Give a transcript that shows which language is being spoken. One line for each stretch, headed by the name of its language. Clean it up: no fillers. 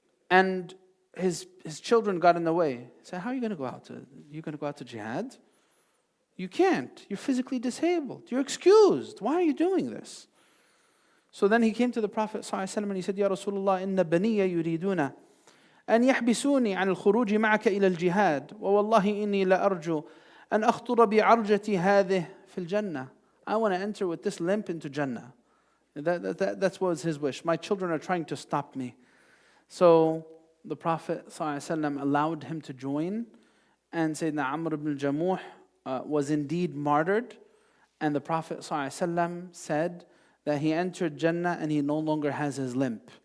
English: And his children got in the way. He said, how are you going to go out? You going to go out to jihad? You can't. You're physically disabled. You're excused. Why are you doing this? So then he came to the Prophet ﷺ and he said,
Arabic: Ya Rasulullah, inna baniya yuriduna أن يحبسوني عن الخروج معك إلى الجهاد ووالله إني لأرجو أن أخطر بعرجتي هذه في الجنة.
English: I want to enter with this limp into Jannah. That was his wish. My children are trying to stop me. So the Prophet ﷺ allowed him to join, and Sayyidina Amr ibn al-Jamuh was indeed martyred. And the Prophet ﷺ said that he entered Jannah and he no longer has his limp.